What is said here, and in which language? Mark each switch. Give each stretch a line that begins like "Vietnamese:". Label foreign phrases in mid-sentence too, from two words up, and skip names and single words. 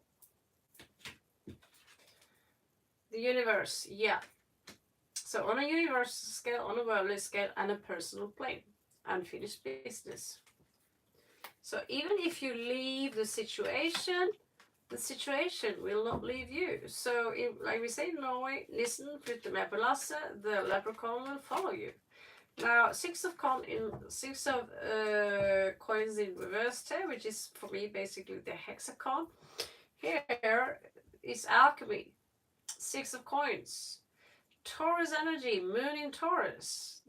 English: The universe, yeah. So on a universal scale, on a worldly scale, and a personal plane. Unfinished business. So even if you leave the situation will not leave you. So, like we say in Norway, listen,
Norwegian: flytte med på lasset,
English: the leprechaun will follow you. Now, 6 of coins in reverse here, which is for me basically the hexagon. Here is alchemy, 6 of coins, Taurus energy, moon in Taurus.